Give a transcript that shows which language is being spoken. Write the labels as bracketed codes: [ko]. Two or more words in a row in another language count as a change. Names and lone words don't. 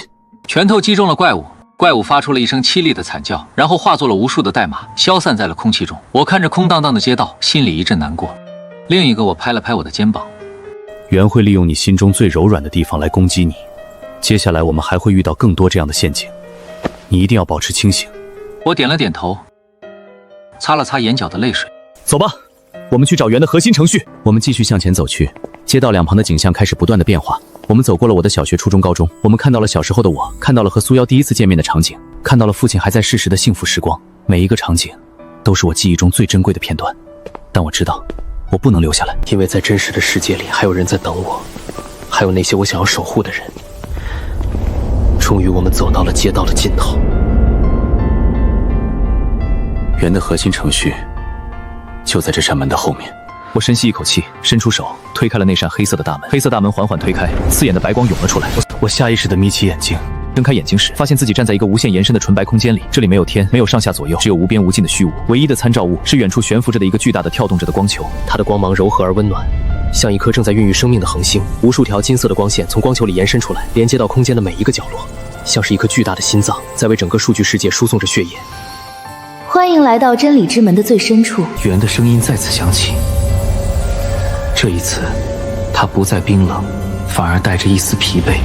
[zh] 拳头擊中了怪物，怪物發出了一聲凄厲的慘叫，然後化作了無數的代碼，消散在了空氣中。我看着空蕩蕩的街道，心裡一陣難過。另一個我拍了拍我的肩膀，袁會利用你心中最柔軟的地方來攻擊你，接下來我們還會遇到更多這樣的陷阱，你一定要保持清醒。我點了點頭，擦了擦眼角的淚水。走吧，我們去找袁的核心程序。我們繼續向前走去，街道兩旁的景象開始不斷的變化。我們走過了我的小學、初中、高中，我們看到了小時候的我，看到了和蘇夭第一次見面的場景，看到了父親還在世時的幸福時光。每一個場景都是我記憶中最珍貴的片段，但我知道我不能留下来，因為在真實的世界裡還有人在等我，還有那些我想要守護的人。終於我們走到了街道的盡頭。袁的核心程序就在這扇门的後面。我深吸一口氣，伸出手推開了那扇黑色的大門。黑色大門緩緩推開，刺眼的白光湧了出來。我下意識地眯起眼睛，睜開眼睛時，發現自己站在一個無限延伸的純白空間裡。這裡沒有天，沒有上下左右，只有無邊無盡的虛無。唯一的參照物是遠處懸浮着的一個巨大的跳動着的光球，它的光芒柔和而溫暖，像一顆正在孕育生命的恆星。無數條金色的光線從光球裡延伸出來，連接到空間的每一個角落，像是一顆巨大的心臟，在為整個數據世界輸送着血液。歡迎來到真理之門的最深處。袁的聲音再次響起。這一次，他不再冰冷，反而帶着一絲疲憊。